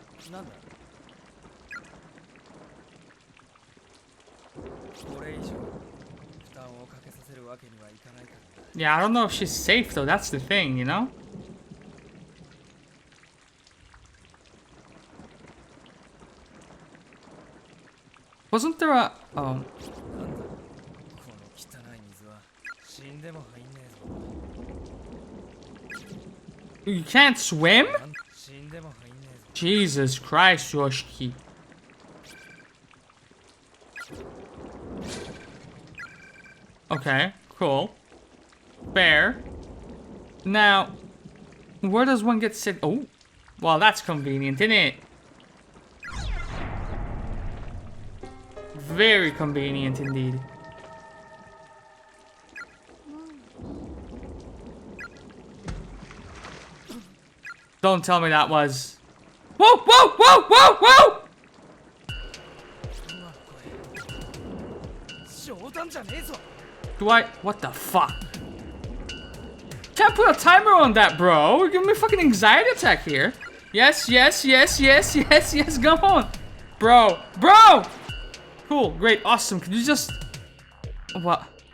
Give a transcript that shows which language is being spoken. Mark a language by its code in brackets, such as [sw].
[ja] なんだこれ以上負担をかけさせるわけにはいかないからな [en] Yeah, I don't know if she's safe though. That's the thing, you know? Wasn't there a... Oh. [ja] なんだこの汚い水は死んでも入んねえぞ [en] You can't swim? [ja] 死んでも入んねえぞ [en] Jesus Christ, Yoshiki. Okay, cool. Fair. Now, where does one get sit? Oh, well, that's convenient, isn't it? Very convenient indeed. Don't tell me that was... Whoa, whoa, whoa, whoa, whoa! [ja] うわこれ冗談じゃねえぞ [en] Do I... What the fuck? Can't put a timer on that, bro. You're giving me a fucking anxiety attack here. Yes, yes, yes, yes, yes, yes, come on. Bro, bro! Cool, great, awesome. Could you just... What?